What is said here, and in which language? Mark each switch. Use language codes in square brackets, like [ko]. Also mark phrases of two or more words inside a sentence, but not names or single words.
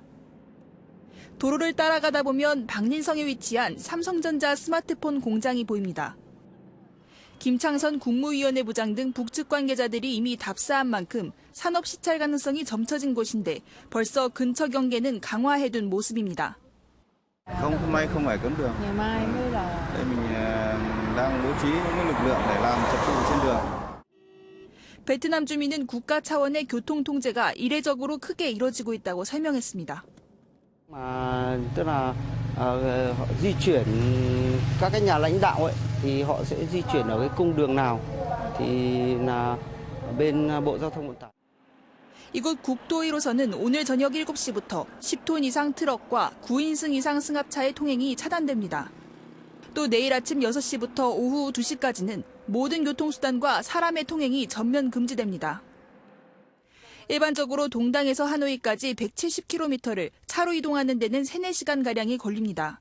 [ko] 도로를 따라가다 보면 박린성에 위치한 삼성전자 스마트폰 공장이 보입니다. 김창선 국무위원회 부장 등 북측 관계자들이 이미 답사한 만큼 산업 시찰 가능성이 점쳐진 곳인데 벌써 근처 경계는 강화해둔 모습입니다. [vi] Hôm nay không phải cấm đường. Ngày mai mới là. Đây mình đang bố trí những lực lượng để làm trật tự trên đường. [ko] 베트남 주민은 국가 차원의 교통 통제가 이례적으로 크게 이뤄지고 있다고 설명했습니다. [vi] Tức là họ di chuyển các cái nhà lãnh đạo ấy thì họ sẽ di chuyển ở cái cung đường nào thì là bên Bộ Giao thông Vận tải. [ko] 이곳 국도 1호선은 오늘 저녁 7시부터 10톤 이상 트럭과 9인승 이상 승합차의 통행이 차단됩니다. 또 내일 아침 6시부터 오후 2시까지는 모든 교통수단과 사람의 통행이 전면 금지됩니다. 일반적으로 동당에서 하노이까지 170km를 차로 이동하는 데는 3-4시간가량이 걸립니다.